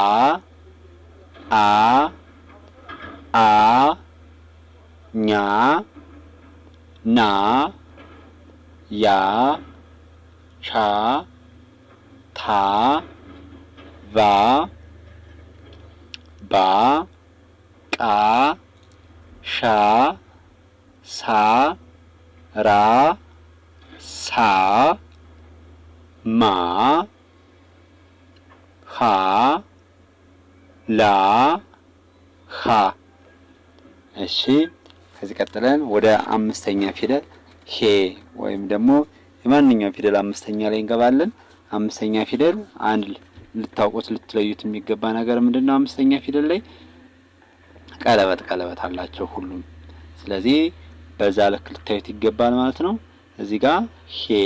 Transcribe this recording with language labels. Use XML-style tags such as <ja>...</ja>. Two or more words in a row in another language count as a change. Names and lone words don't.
<am>አ ኛ ና ያ ቻ ታ ቫ ባ ቃ ሻ ሳ ራ ሳ ማ ሀ ላ ሀ። እሺ ከዚህ ቀጥለን ወደ አምስተኛ ፊደል ሄ ወይም ደግሞ የማንኛውም ፊደል አምስተኛ ላይ እንገባለን። አምስተኛ ፊደል አንድ ልታውቁት ልትለዩት የሚገባ ነገር ምንድነው? አምስተኛ ፊደል ላይ ቀለበት አላቸው ሁሉም። ስለዚህ በዛ ልክ ልታዩት ይገባል ማለት ነው። እዚህ ጋር ሄ</am>